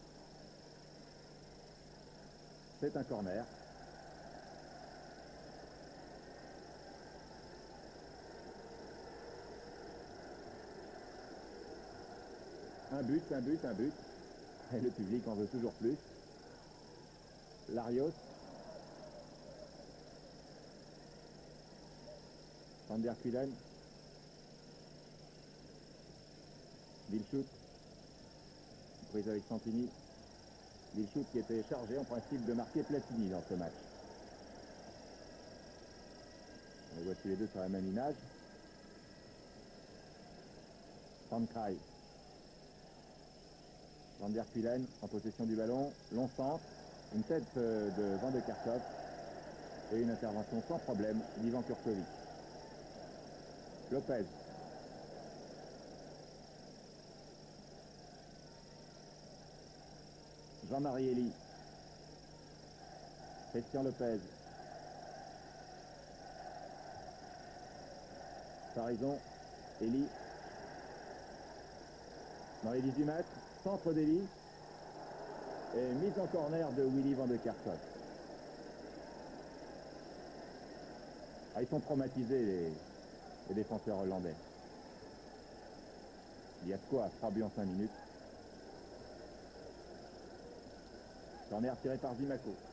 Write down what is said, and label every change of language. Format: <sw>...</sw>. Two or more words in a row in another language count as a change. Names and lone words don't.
<fr>C'est un corner. Un but, un but, un but. Et le public en veut toujours plus. Larios. Van der Kuylen. Vilchut. Prise avec Santini. Vilchut qui était chargé en principe de marquer Platini dans ce match. On les voit tous les deux sur la même image. Van Kraai. Van der Kuylen en possession du ballon. Long centre. Une tête de Van de Kerkhoff. Et une intervention sans problème d'Ivan Kurtovic. Lopez. Jean-Marie Elie. Christian Lopez. Farison. Elie. Dans les 18 mètres. Centre d'Elie. Et mise en corner de Willy Van de Kerkhoff. Ah, ils sont traumatisés, les défenseurs hollandais. Il y a de quoi à 3 buts en 5 minutes. Corner tiré par Zimaco.</fr>